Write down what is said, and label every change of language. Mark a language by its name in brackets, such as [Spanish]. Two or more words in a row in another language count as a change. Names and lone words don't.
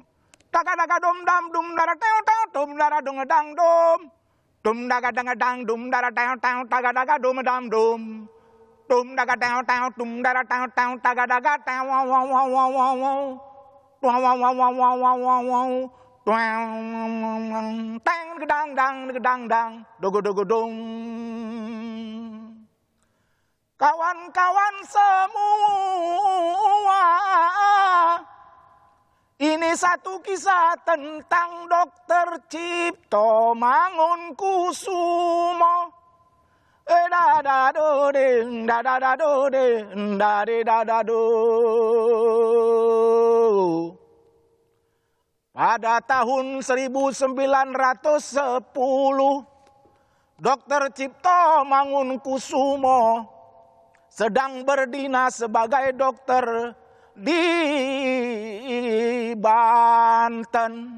[Indonesian] Daga daga dum dam dum dara teo teo dum dara dong dang dum. Dum daga dang dang dum dara teo teo daga daga dum dam dum. Dum daga teo teo dum dara teo teo daga daga teo wow wow wow wow wow wow. Wow wow wow wow wow wow wow wow. Tang gedang dang gedang dang dogo dogo dong. Kawan-kawan semua, ini satu kisah tentang Dokter Cipto Mangunkusumo. Da-da-do-ding, da-da-da-do-ding, da-di-da-da-do. Pada tahun 1910, Dr. Cipto Mangunkusumo sedang berdinas sebagai dokter di Banten.